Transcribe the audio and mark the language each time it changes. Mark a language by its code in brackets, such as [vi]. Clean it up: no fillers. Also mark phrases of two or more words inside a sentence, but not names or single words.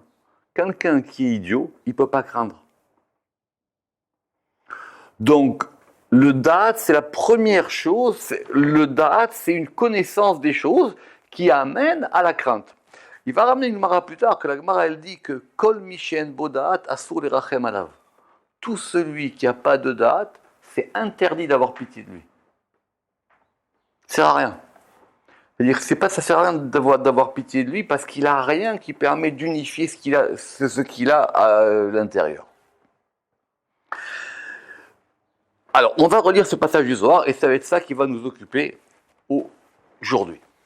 [fr] Quelqu'un qui est idiot, il ne peut pas craindre. Donc, le da'at, c'est la première chose. Le da'at, c'est une connaissance des choses qui amène à la crainte. Il va ramener une Gemara plus tard, que la Gemara, elle dit que [he] כל מי שאין בו דעת אסור לרחם עליו. [fr] Tout celui qui n'a pas de da'at, c'est interdit d'avoir pitié de lui. Ça sert à rien. C'est-à-dire que ça sert à rien d'avoir pitié de lui parce qu'il n'a rien qui permet d'unifier ce qu'il a à l'intérieur. Alors, on va relire ce passage du Zohar et ça va être ça qui va nous occuper aujourd'hui.